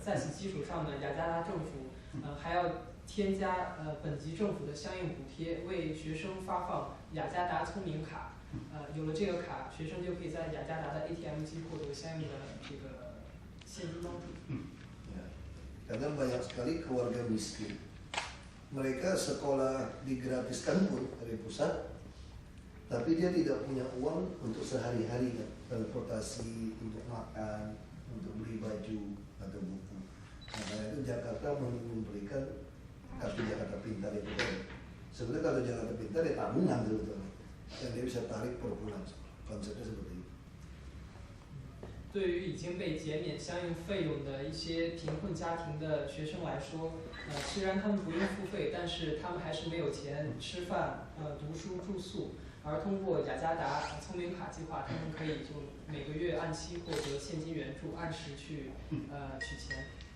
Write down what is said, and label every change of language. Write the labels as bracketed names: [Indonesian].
[Chinese] 在此基础上呢，雅加达政府还要添加本级政府的相应补贴，为学生发放雅加达聪明卡。有了这个卡，学生就可以在雅加达的 ATM 机获得相应的这个现金帮助。 [Indonesian] Karena banyak sekali keluarga miskin, mereka sekolah digratiskan pun dari pusat, tapi dia tidak punya uang untuk sehari-hari kan, transportasi, untuk makan, untuk beli baju atau buku. Nah, karena itu Jakarta memberikan kartu Jakarta Pintar itu kan. Sebenarnya kalau Jakarta Pintar ya tabungan sebetulnya, yang dia bisa tarik per bulan. Konsepnya seperti itu. [Chinese] 对于已经被减免相应费用的一些贫困家庭的学生来说，虽然他们不用付费，但是他们还是没有钱吃饭、读书、住宿。而通过雅加达聪明卡计划，他们可以就每个月按期获得现金援助，按时去取钱。